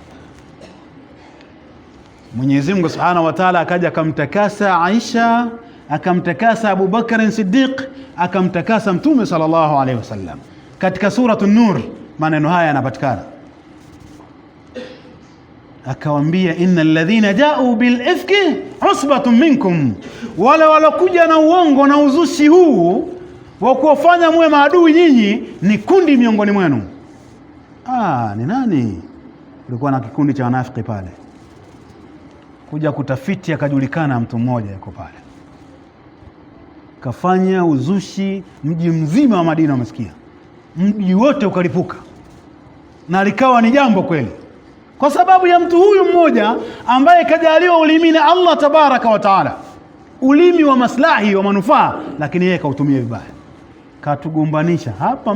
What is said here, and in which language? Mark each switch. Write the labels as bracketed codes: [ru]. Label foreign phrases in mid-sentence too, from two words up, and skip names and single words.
[sw] Mwenyezi Mungu Subhanahu wa Ta'ala akaja akamtakasa Aisha, akamtakasa Abu Bakr Siddiq, akamtakasa Mtume [ar] صلى الله عليه وسلم. [sw] Katika suratu Nur maneno haya yanapatikana. akawaambia, [ar] إن الذين جاءوا بالإفك عصبة منكم, [sw] wala walokuja na uongo na uzushi huu wa kuwafanya muwe maadui nyinyi ni kundi miongoni mwenu. Ni nani? Kulikuwa na kikundi cha wanafiki pale. Kuja kutafiti akajulikana mtu mmoja yuko pale, kafanya uzushi, mji mzima wa Madina umesikia, mji wote ukalipuka, na likawa ni jambo kweli, kwa sababu ya mtu huyu mmoja ambaye kajaliwa ulimi na Allah [ar] تبارك وتعالى, [sw] ulimi wa maslahi wa manufaa, lakini yeye kautumia vibaya, katugombanisha hapa.